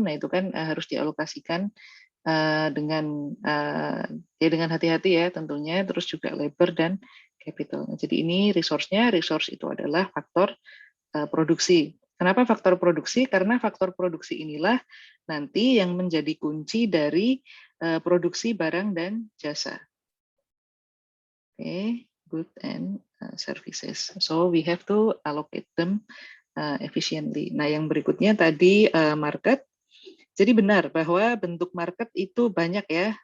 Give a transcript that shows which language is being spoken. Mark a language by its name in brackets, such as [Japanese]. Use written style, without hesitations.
[Indonesian] Nah, itu kan harus dialokasikan dengan ya dengan hati-hati ya tentunya, terus juga labor dan capital. Jadi ini resource-nya, resource itu adalah faktor produksi. Kenapa faktor produksi? Karena faktor produksi inilah nanti yang menjadi kunci dari produksi barang dan jasa. [English] Oke, good and services. So we have to allocate them efficiently. [Indonesian] Nah, yang berikutnya tadi market. Jadi benar bahwa bentuk market itu banyak ya.